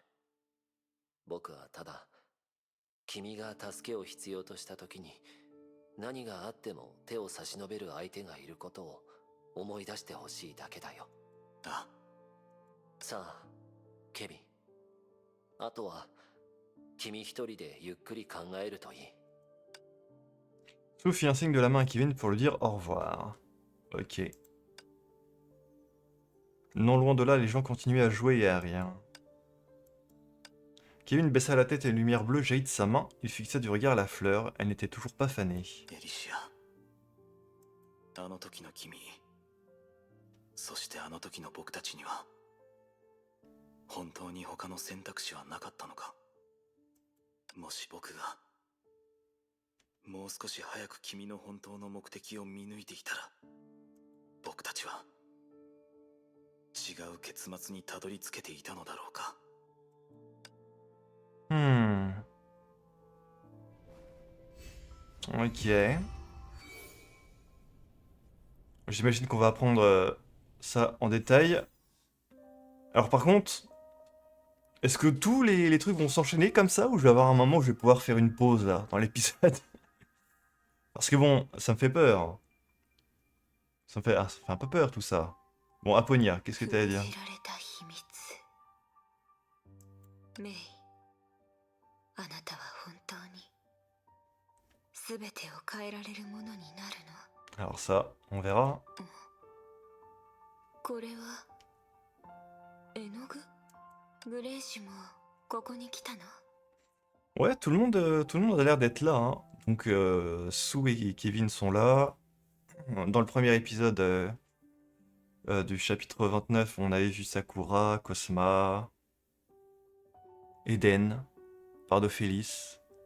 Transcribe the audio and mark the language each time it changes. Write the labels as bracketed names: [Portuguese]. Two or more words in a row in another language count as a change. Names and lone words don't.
[Japanese] 僕はただ、君が助けを必要とした時に、何があっても手を差し伸べる相手がいることを思い出してほしいだけだよ。あ。さあ、ケビン。あとは、君一人でゆっくり考えるといい。 [French] Sue fit un signe de la main à Kevin pour lui dire au revoir. Ok. Non loin de là, les gens continuaient à jouer et à rire. Kevin baissa la tête et une lumière bleue jaillit de sa main. Il fixa du regard la fleur. Elle n'était toujours pas fanée. [Japanese] エリシア。あの時の君、そしてあの時の僕たちには、本当に他の選択肢はなかったのか。もし僕が、もう少し早く君の本当の目的を見抜いていたら、僕たちは、違う結末にたどり着けていたのだろうか。 [French] Ok. J'imagine qu'on va apprendre ça en détail. Alors par contre, est-ce que tous les trucs vont s'enchaîner comme ça ou je vais avoir un moment où je vais pouvoir faire une pause là dans l'épisode? Parce que bon, ça me fait peur. Ça me fait un peu peur tout ça. Bon, Aponia, qu'est-ce que t'as à dire? [Japanese] メイ、あなたは本当に全てを変えられるものになるの？ [French] Alors ça, on verra. [Japanese] これは絵の具？グレイシュもここに来たの？ [French] Ouais, tout le monde a l'air d'être là, hein. Donc Sue et Kevin sont là. Dans le premier épisode du chapitre 29, on avait vu Sakura, Cosma, Eden, Pardophélis.